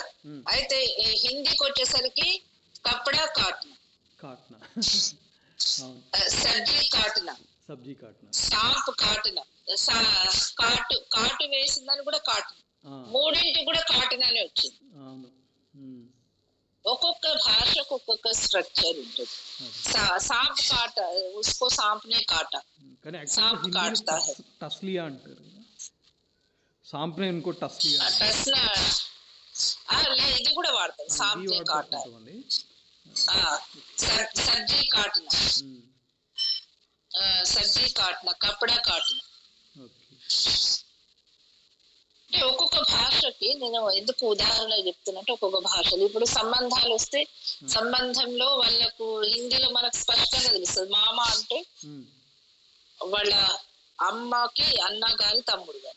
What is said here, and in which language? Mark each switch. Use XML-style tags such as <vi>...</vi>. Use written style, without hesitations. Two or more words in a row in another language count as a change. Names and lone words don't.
<te>అయితే హిందీకి వచ్చేసరికి</te> <hi>कपड़ा काटना, सब्जी काटना, सांप काटना,</hi> <te>కాటు వేసిందని కూడా కాటన, మూడింటి కూడా కాటన అని వచ్చింది. ఒక్కొక్క భాషకు ఒక్కొక్క స్ట్రక్చర్ ఉంటుంది.</te> <hi>सांप काटा उसको सांप ने काटा, सांप काटता है, टसलिया అంటారు. सांप ने इनको टसलिया,</hi> <te>टसला ఇది కూడా వాడతారు.</te> <hi>सांप ने काटा, सब्जी काटना, सब्जी काटना, कपड़ा काटना.</hi> <te>అంటే ఒక్కొక్క భాషకి నేను ఎందుకు ఉదాహరణ చెప్తున్నట్టు, ఒక్కొక్క భాషలు ఇప్పుడు సంబంధాలు వస్తే సంబంధంలో వాళ్ళకు హిందీలో మనకు స్పష్టంగా తెలుస్తుంది. మామ అంటే వాళ్ళ అమ్మకి అన్న గాని తమ్ముడు గాని.</te>